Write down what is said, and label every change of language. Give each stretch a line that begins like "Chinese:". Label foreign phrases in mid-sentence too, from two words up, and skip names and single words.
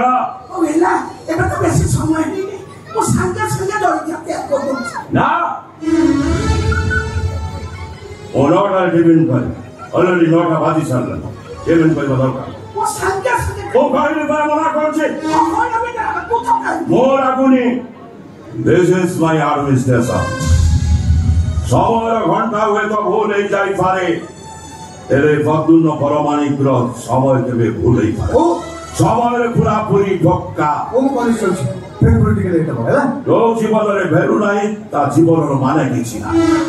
Odia: ହେଲା ଏବେ ତ ବେଶୀ ସମୟ ହେଇନି, ମୁଁ ସାଙ୍ଗେ ସାଙ୍ଗେ ଜଳଖିଆ ତିଆରି କରିଦେଉଛି। ନା ଓ 9টাରେ ଟିଫିନ୍ କରି ଅଲରେଡି 9ଟା ବାଜି ସାରିଲାଣି। ଟିଫିନ୍ କରିବା ଦରକାର। ମୁଁ ସାଙ୍ଗେ ସାଙ୍ଗେ ମୁଁ କହିଲି ପରା ମନା କରୁଛି। ମୁଁ ରାଗୁନି।
English: This is my administration.
Odia: ସମୟର ଘଣ୍ଟା ହୁଏତ ଭୁଲ ହେଇଯାଇପାରେ, ହେଲେ ବଦୁନ ପରମାଣିକର ସମୟ କେବେ ଭୁଲ ହେଇପାରେ। ସମୟରେ ପୁରାପୁରି ପକ୍କା। ଯୋଉ ଜୀବନରେ ଭେରୁ ନାହିଁ ତା ଜୀବନର ମାନେ କିଛି ନାହିଁ।